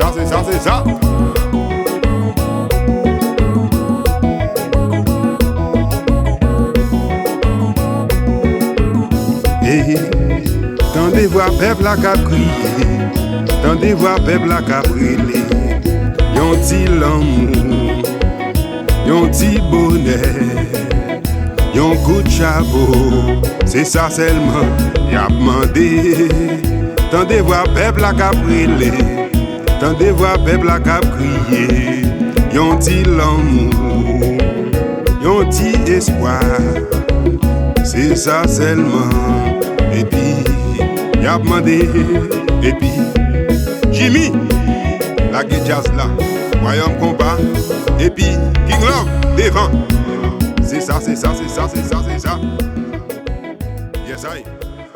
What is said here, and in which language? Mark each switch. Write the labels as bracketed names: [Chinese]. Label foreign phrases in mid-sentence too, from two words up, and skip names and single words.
[Haitian Creole] Tendez voir peuple la cap crier, tendez voir peuple la cap brûler. Yon ti l'amour, yon ti bonheur, yon coup de chapeau, c'est ça seulement y'a demandé. Tendez voir peuple la cap brûler, tendez voir peuple la cap crier. Yon ti l'amour, yon ti espoir, c'est ça seulement. Et puis, y'a demandé. Et puis, Jimmy, la guitare jazz là, royaume combat. Et puis, King Love, devant. C'est ça. [English] Yes, I.